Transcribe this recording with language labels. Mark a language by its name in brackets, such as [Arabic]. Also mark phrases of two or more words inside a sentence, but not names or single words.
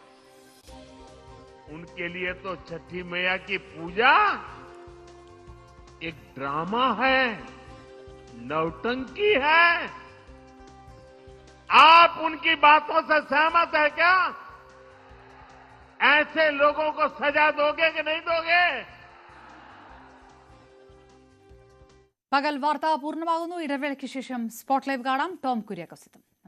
[Hindi] उनके लिए तो छठी मैया की पूजा एक ड्रामा है, नौटंकी है। आप उनकी बातों से सहमत है क्या? ऐसे लोगों को सजा दोगे कि नहीं दोगे? [Malayalam] പകൽ വാർത്ത പൂർണ്ണമാകുന്നു. ഇടവേളയ്ക്ക് ശേഷം [English] spot live [Malayalam] കാണാം. ടോം കുര്യാക്കോസ്.